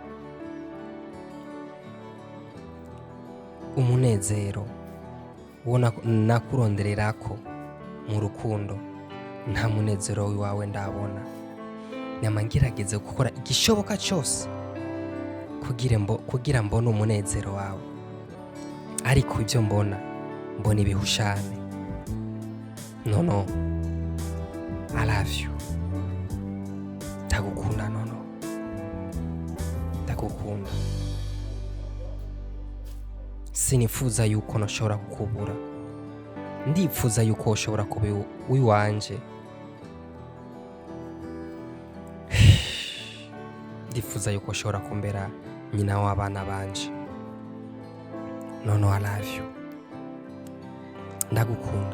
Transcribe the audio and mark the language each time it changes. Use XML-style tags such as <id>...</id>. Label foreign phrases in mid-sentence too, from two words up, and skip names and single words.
<rn>Umunezero wona nakurondererako mu rukundo nta munezero wawe ndabona. Nyama ngerageze gukora igishoboka cyose kugira mbone umunezero wawe, ariko ibyo mbona ibihushane.</rn> <en>No I love you.</en> <rn>Ndagukunda nono, ndagukunda. Sinifuza yuko nashobora kukubura, ndifuza yuko ushobora kuba wiwanje. Ndifuza yuko ushobora kumbera nyina w'abana banje.</rn> <en>No I love you.</en> <rn>Ndagukunda.</rn>